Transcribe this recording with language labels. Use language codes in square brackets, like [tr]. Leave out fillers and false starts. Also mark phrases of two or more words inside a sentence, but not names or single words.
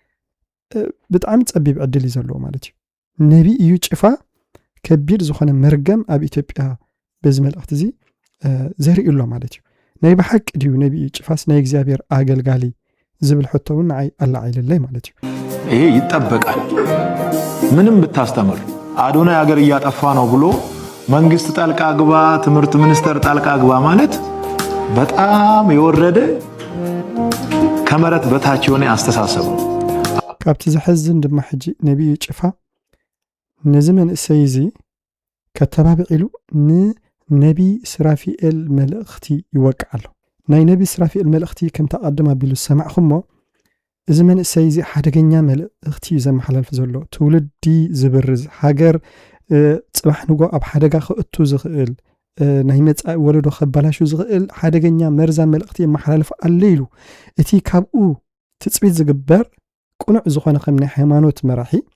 [ti] ብጣዕሚ ፀቢብ ዕድል እዩ ዘለዎ ማለት እዩ። ነቢ እዩ ጭፋ ከቢድ ዝኾነ መርገም ኣብ ኢትዮጵያ በዚ መልእኽቲ እዚ ዘርእሎ ማለት እዩ። ናይ ብሓቂ ድዩ ነቢ እዩ ጭፋስ ናይ እግዚአብሔር ኣገልጋሊ ዝብል ሕቶ እውን ንዓይ ኣላዓይልለይ ማለት እዩ። [am] ይሄ ይጠበቃል። ምንም ብታስተምር አዶናይ ሀገር እያጠፋ ነው ብሎ መንግስት ጣልቃ ግባ፣ ትምህርት ሚኒስቴር ጣልቃ ግባ ማለት በጣም የወረደ ከመረት በታች የሆነ አስተሳሰብ ነው። [ti] ካብቲ ዝሕዝን ድማ ሕጂ ነቢዩ ጭፋ ነዚ መንእሰይ እዚ ከተባብዒሉ ንነቢ ስራፊኤል መልእኽቲ ይወቅዕ ኣሎ። ናይ ነቢ ስራፊኤል መልእኽቲ ከም ተቐድም ኣቢሉ ሰማዕኹሞ እዚ መንእሰይ እዚ ሓደገኛ መልእኽቲ እዩ ዘመሓላልፍ ዘሎ። ትውልዲ ዝብርዝ ሃገር ፅባሕ ንጎ ኣብ ሓደጋ ክእቱ ዝኽእል ናይ መጻኢ ወለዶ ከበላሹ ዝኽእል ሓደገኛ መርዛ መልእኽቲ የመሓላልፍ ኣሎ ኢሉ እቲ ካብኡ ትፅቢት ዝግበር ቁኑዕ ዝኾነ ከም ናይ ሃይማኖት መራሒ